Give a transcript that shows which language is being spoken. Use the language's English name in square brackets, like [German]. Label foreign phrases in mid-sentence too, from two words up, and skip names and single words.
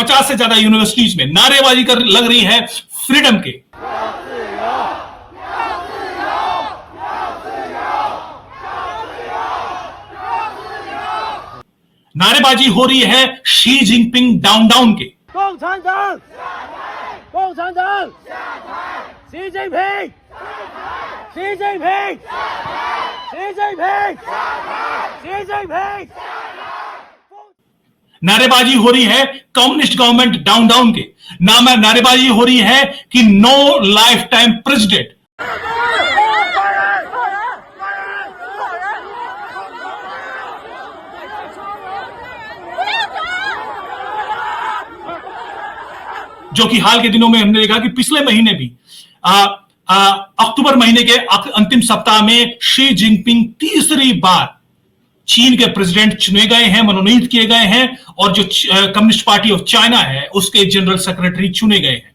[Hindi] 50 से ज्यादा यूनिवर्सिटीज में नारेबाजी कर लग रही है फ्रीडम के। नारेबाजी हो रही है शी जिनपिंग [English] down down [Hindi] के। [Chinese] 共产党，共产党，习近平，习近平，习近平，习近平。 [Hindi] नारेबाजी हो रही है [English] communist government down down [Hindi] के नाम। नारेबाजी हो रही है कि [English] no life time president. [Hindi] जो कि हाल के दिनों में हमने देखा कि पिछले महीने भी अक्टूबर महीने के अंतिम सप्ताह में शी जिनपिंग तीसरी बार चीन के प्रेसिडेंट चुने गए हैं, मनोनीत किए गए हैं, और जो कम्युनिस्ट पार्टी ऑफ चाइना है उसके [English] general secretary [Hindi] चुने गए हैं।